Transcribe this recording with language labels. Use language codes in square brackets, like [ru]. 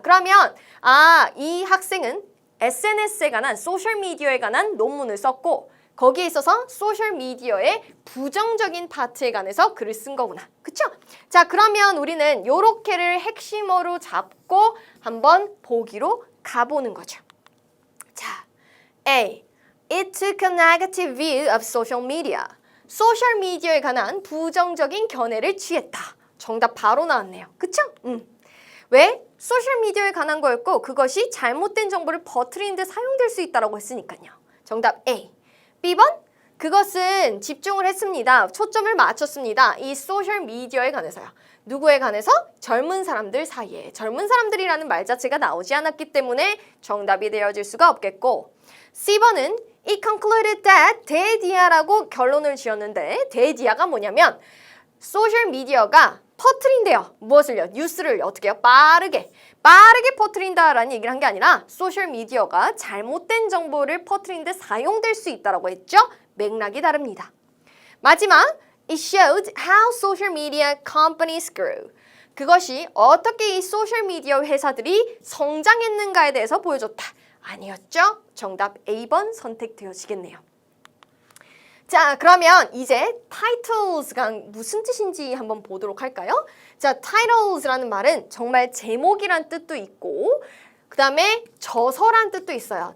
[ko] 그러면 이 학생은 SNS에 관한 소셜미디어에 관한 논문을 썼고 거기에 있어서 소셜미디어의 부정적인 파트에 관해서 글을 쓴 거구나. 그쵸? 자, 그러면 우리는 요렇게를 핵심어로 잡고 한번 보기로 가보는 거죠. 자, A. [en] It took a negative view of social media. [ko] 소셜미디어에 관한 부정적인 견해를 취했다. 정답 바로 나왔네요. 그쵸? 왜? 소셜미디어에 관한 거였고 그것이 잘못된 정보를 퍼뜨리는 데 사용될 수 있다고 했으니까요. 정답 A. B번? 그것은 집중을 했습니다. 초점을 맞췄습니다. 이 소셜미디어에 관해서요. 누구에 관해서? 젊은 사람들 사이에. 젊은 사람들이라는 말 자체가 나오지 않았기 때문에 정답이 되어질 수가 없겠고 C번은 [en] It concluded that [ko] 대디아라고 결론을 지었는데 대디아가 뭐냐면 소셜미디어가 퍼뜨린대요. 무엇을요? 뉴스를 어떻게 해요? 빠르게 퍼뜨린다라는 얘기를 한 게 아니라 소셜미디어가 잘못된 정보를 퍼뜨리는 데 사용될 수 있다고 했죠? 맥락이 다릅니다. [en] 마지막, it showed how social media companies grew. [ko] 그것이 어떻게 이 소셜미디어 회사들이 성장했는가에 대해서 보여줬다. 아니었죠? 정답 A번 선택되어지겠네요. 자, 그러면 이제 titles가 무슨 뜻인지 한번 보도록 할까요? 자, titles라는 말은 정말 제목이란 뜻도 있고 그 다음에 저서란 뜻도 있어요.